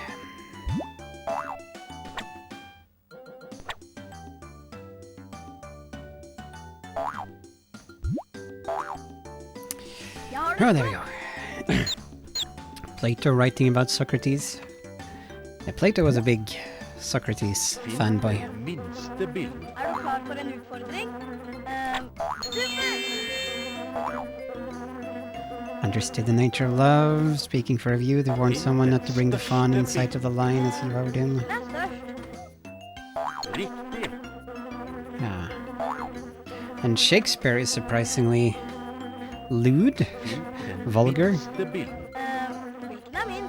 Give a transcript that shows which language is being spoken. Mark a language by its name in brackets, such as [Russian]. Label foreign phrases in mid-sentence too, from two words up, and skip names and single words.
[English] Oh, there we go. Plato writing about Socrates. Yeah, Plato was a big Socrates fanboy. [Norwegian] Er du klar for en utfordring? [English] Understood the nature of love. Speaking for a view, they warned someone not to bring the fawn in sight of the lion as he rode him. Yeah. And Shakespeare is surprisingly lewd, vulgar.